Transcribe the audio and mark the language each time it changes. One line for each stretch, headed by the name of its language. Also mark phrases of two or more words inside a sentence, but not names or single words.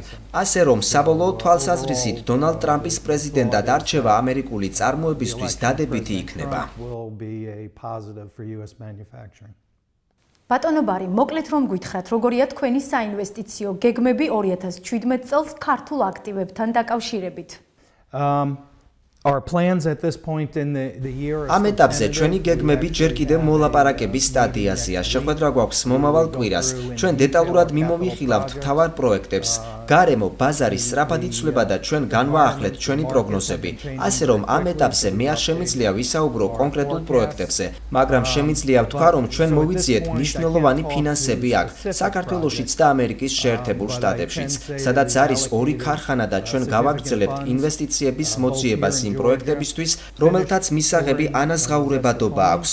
Georgian: ასე რომ, საბოლოო თვალსაზრისით დონალდ ტრამპის პრეზიდენტად არჩევა ამერიკული წარმოებისთვის დადებითი იქნება. ბატონო ბარი, მოკლედ რომ გითხრათ, როგორია თქვენი საინვესტიციო გეგმები 2017 წელს ქართულ აქტივებთან დაკავშირებით?
English: Our plans at this point in the year
Georgian: ამ ეტაპზე ჩვენი გეგმები ჯერ კიდევ მოლაპარაკების სტადიაზეა. შეხვედრა გვაქვს მომავალ კვირას. ჩვენ დეტალურად მიმოვიხილავთ მთავარ პროექტებს. გარემო, ბაზარი სწრაფად იცვლება და ჩვენ განვაახლეთ ჩვენი პროგნოზები. ასე რომ ამ ეტაპზე მე არ შემიძლია ვისაუბრო კონკრეტულ პროექტებზე, მაგრამ შემიძლია ვთქვა, რომ ჩვენ მოვიძიეთ მნიშვნელოვანი ფინანსები აქ, საქართველოშიც და ამერიკის შეერთებულ შტატებშიც, სადაც არის 2 ქარხანა და ჩვენ გავაგრძელებთ ინვესტიციების მოძიებას იმ პროექტებისთვის, რომელთაც მისაღები ანაზღაურებადობა აქვს.